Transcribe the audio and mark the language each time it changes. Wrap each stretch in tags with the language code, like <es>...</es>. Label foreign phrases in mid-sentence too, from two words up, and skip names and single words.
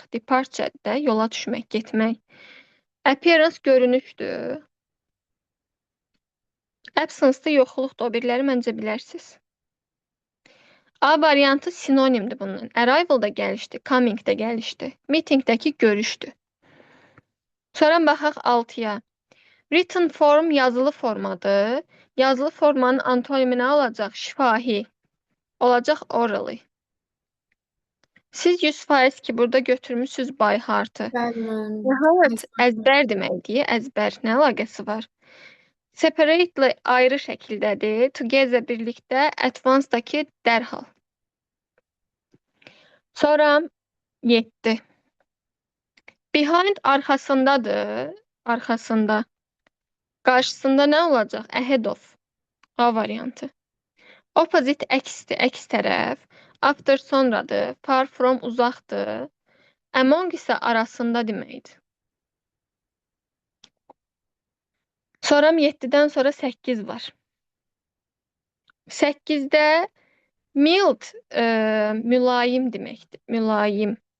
<az>Departure-də yola düşmək, getmək. Appearance görünüşdür. Absence-da yoxluqdur. O biriləri məncə bilərsiniz. A variantı sinonimdir bunun. Arrival da gəlişdir, coming də gəlişdir. Meeting-dəki görüşdür. Sonra baxaq 6-ya.</az> <en>Written form</en> <az>yazılı formadır. Yazılı formanın antonimi nə olacaq? Şifahi. Olacaq orally. Siz 100% ki, burada götürmüşsünüz</az> <en>by heart'ı.</en> <az>Bəli, müəllim. Nəhayət, əzbər deməkdir. Əzbər nə əlaqəsi var? Separately ayrı şəkildədir. Together birlikdə, advanced-dakı dərhal. Sonra 7. Behind arxasındadır. Arxasında. Qarşısında nə olacaq?</az> <en>Ahead of.</en> <az>A variantı. Opposite əksdir, əks tərəf. After sonradır.</az> <en>Far from</en> <az>uzaqdır. Among isə arasında deməkdir. Sonra 7-dən sonra 8 var. 8-də mild mülayim deməkdir. Mülayim.</az>